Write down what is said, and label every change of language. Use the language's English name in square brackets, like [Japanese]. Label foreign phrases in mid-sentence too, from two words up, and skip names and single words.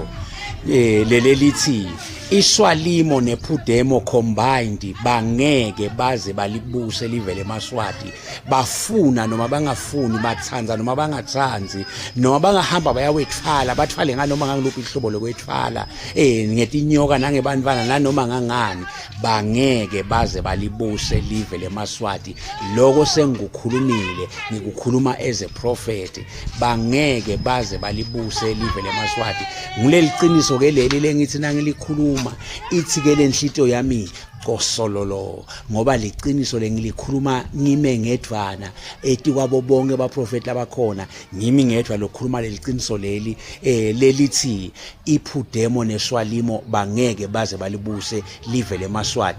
[Swati] Leli lithi iSwalimo nePhudemo combined bangeke baze balibuse livele eMaswati, bafuna noma bangafuni, bathanza noma bangathanzi, noma bangahamba bayawethwala bathwale nganoma ngangiluphi ihlobo lokwethwala ngetinyoka nangebantwana nanoma ngangani, bangeke baze balibuse livele eMaswati. Lokho sengikukhulumile, ngikukhuluma [English] as a prophet, [Swati] bangeke baze balibuse livele eMaswati. Ngileli qiniso ke leli lengithi nangilikhuluma ithi ke lenhlito yami kosololo, ngoba liqiniso lengilikhuluma ngime ngedwana eti kwabo bonke abaprofeti abakhona, ngimi ngedwa lokukhuluma leliqiniso leli lelithi iPhudemo neSwalimo bangeke baze balibuse livele eMaswati.